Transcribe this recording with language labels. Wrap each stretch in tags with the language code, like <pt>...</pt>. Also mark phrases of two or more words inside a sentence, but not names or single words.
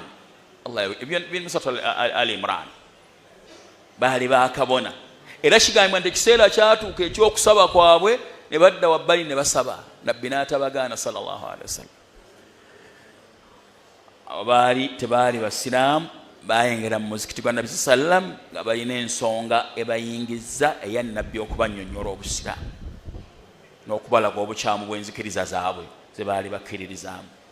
<lg>Allah ebyo suratu Ali Imran baali bakabona, era kigambibwa nti ekiseera kyatuuka ekyokusaba kwabwe ne badda wabbali ne basaba, nabbi n'atabagaana</lg> <ar>صلى الله عليه وسلم.</ar> <lg>Abo baali tebaali basiraamu, bayingira mu muzikiti gwa Nabbi sallam nga balina ensonga ebayingiza eya nabbi okubannyonnyola obusiraamu n'okubalaga obukyamu bw'enzikiriza zaabwe ze baali bakkiririzaamu.</lg>